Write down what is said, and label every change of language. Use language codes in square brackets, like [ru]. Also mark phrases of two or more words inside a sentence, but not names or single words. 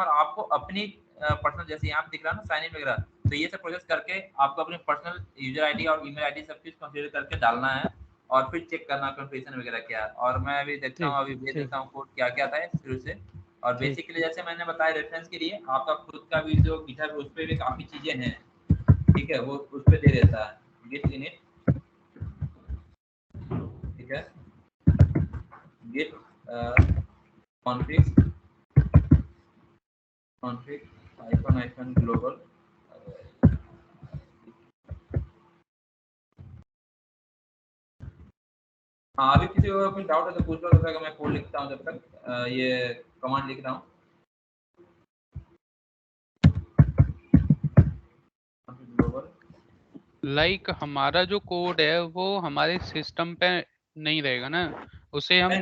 [hi] और आपको अपनी पर्सनल, जैसे यहाँ पे दिख रहा है ना [en] sign in [hi] वगैरह, तो ये सब प्रोसेस करके आपको अपनी [en] personal user ID [hi] और [en] email ID [hi] सब चीज कॉन्फ़िगर करके डालना है, और फिर चेक करना कन्फर्मेशन वगैरह क्या है। और मैं अभी देखता हूँ, ठीक अभी भेज ठीक देता हूँ कोड क्या क्या था शुरू से। और ठीक बेसिकली जैसे मैंने बताया, रेफरेंस के लिए आपका खुद का भी जो गिटहब उस पे भी काफी चीजें हैं, ठीक है, वो उस पे दे देता है [en] git init, [hi] ठीक है, [en] git config hyphen global। [hi] हाँ, अभी किसी को कोई डाउट है तो पूछ लो, तब तक मैं कोड लिखता हूँ, जब तक ये कमांड लिख रहा हूँ। लाइक हमारा जो कोड है वो हमारे सिस्टम पे नहीं रहेगा ना, उसे हम